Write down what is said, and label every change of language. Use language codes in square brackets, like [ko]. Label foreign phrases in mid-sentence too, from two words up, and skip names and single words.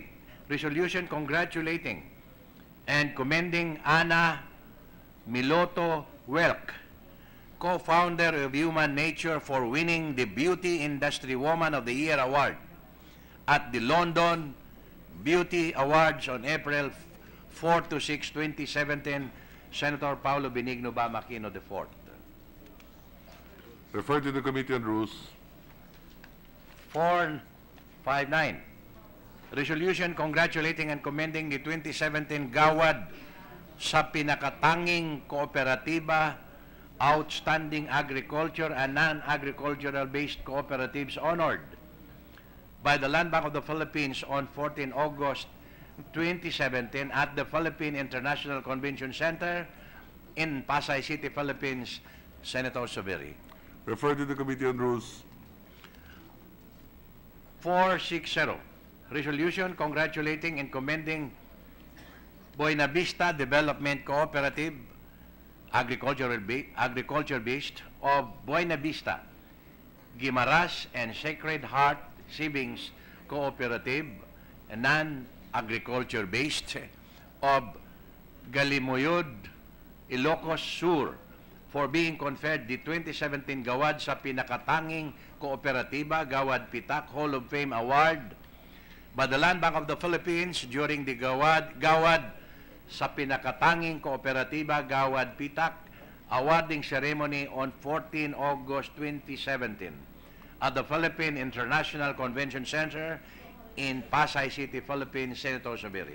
[en] Resolution congratulating and commending Ana Miloto Welk, co-founder of Human Nature, for winning the Beauty Industry Woman of the Year Award at the London Beauty Awards on April 4 to 6, 2017. Senator Paulo Benigno Bamakino IV. Refer to the Committee on Rules. 459. Resolution congratulating and commending the 2017 Gawad sa pinakatanging kooperatiba, outstanding agriculture and non-agricultural based cooperatives honored by the Land Bank of the Philippines on 14 August 2017 at the Philippine International Convention Center in Pasay City, Philippines. Senator Zubiri. Refer to the Committee on Rules. 460. Resolution congratulating and commending Buena Vista Development Cooperative, agriculture-based, of Buena Vista, Guimaras and Sacred Heart Savings Cooperative, non-agriculture-based, of Galimoyod, Ilocos Sur, for being conferred the 2017 Gawad sa Pinakatanging Kooperatiba, Gawad Pitak Hall of Fame Award by the Land Bank of the Philippines during the Gawad sa Pinakatanging Kooperatiba, Gawad Pitak awarding ceremony on 14 August 2017 at the Philippine International Convention Center in Pasay City, Philippines. Senator Zubiri.